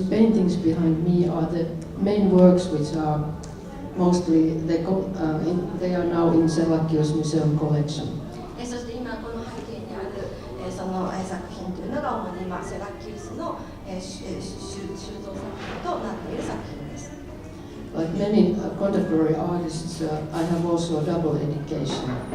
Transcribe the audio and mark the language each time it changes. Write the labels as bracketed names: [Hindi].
[English] And these paintings behind me are the main works, which are mostly they are now in Serlachius Museum collection. [Japanese] そして今この背景にあるその作品というのが主に今セラキュースの収蔵作品となっている作品です。 [English] Like many contemporary artists, I have also a double education.